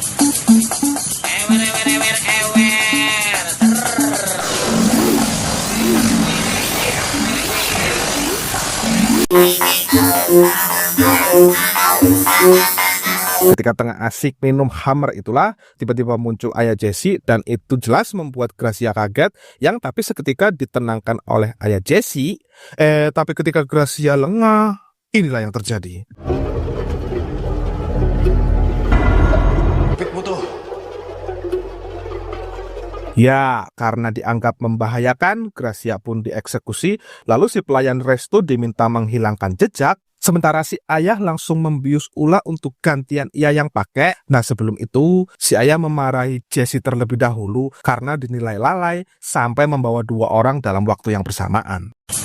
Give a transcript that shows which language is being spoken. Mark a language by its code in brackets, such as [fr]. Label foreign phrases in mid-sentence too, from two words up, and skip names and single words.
[id] Ketika tengah asik minum Hammer itulah, tiba-tiba muncul ayah Jesse, dan itu jelas membuat Gracia kaget, yang tapi seketika ditenangkan oleh ayah Jesse. Tapi ketika Gracia lengah, inilah yang terjadi. [tl] Kapit mo to! [id] Ya, karena dianggap membahayakan, Gracia pun dieksekusi, lalu si pelayan resto diminta menghilangkan jejak, sementara si ayah langsung membius Ula untuk gantian ia yang pakai. Nah, sebelum itu, si ayah memarahi Jesse terlebih dahulu karena dinilai lalai sampai membawa dua orang dalam waktu yang bersamaan.